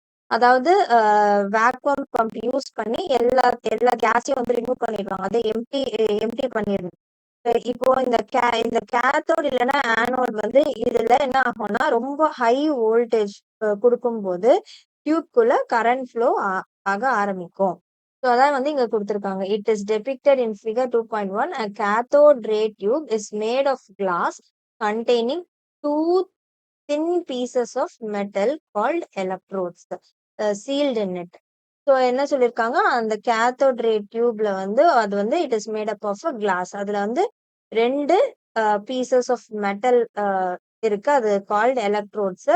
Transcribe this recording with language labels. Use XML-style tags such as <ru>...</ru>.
<ta>அதாவது vacuum pump use பண்ணி எல்லா கேஸையும் வந்து ரிமூவ் பண்ணிடுவாங்க, அதை எம்டி பண்ணிடுது. இப்போ இந்த கேத்தோட் இல்லைன்னா ஆனோட் வந்து இதுல என்ன ஆகும்னா, ரொம்ப ஹை வோல்டேஜ் கொடுக்கும்போது டியூப்குள்ள கரண்ட் ஃப்ளோ ஆக ஆரம்பிக்கும். ஸோ அதான் வந்து இங்க கொடுத்துருக்காங்க.</ta> <en>It is depicted in figure 2.1. A cathode ray tube is made of glass containing 2 thin pieces of metal called electrodes sealed in it.</en> <ta>So என்ன சொல்லியிருக்காங்க, அந்த கேத்தோட் ரே டியூப்ல வந்து அது வந்து</ta> <en>It is made up of glass.</en> <ta>அதுல வந்து 2 pieces of metal இருக்கு, அது கால்ட் எலக்ட்ரோட்ஸ்.</ta>